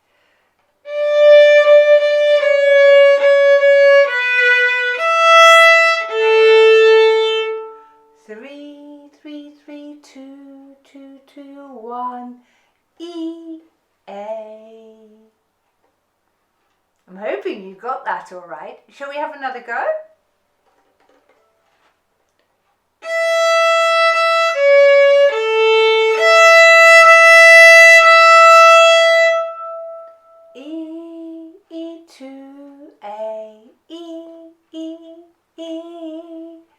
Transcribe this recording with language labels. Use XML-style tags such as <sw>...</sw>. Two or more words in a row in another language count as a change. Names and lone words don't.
<en>3, 3, 3, 2, 2, 2, 1, E, A. I'm hoping you got that all right. Shall we have another go? E, E2, A, E, E, E.</en>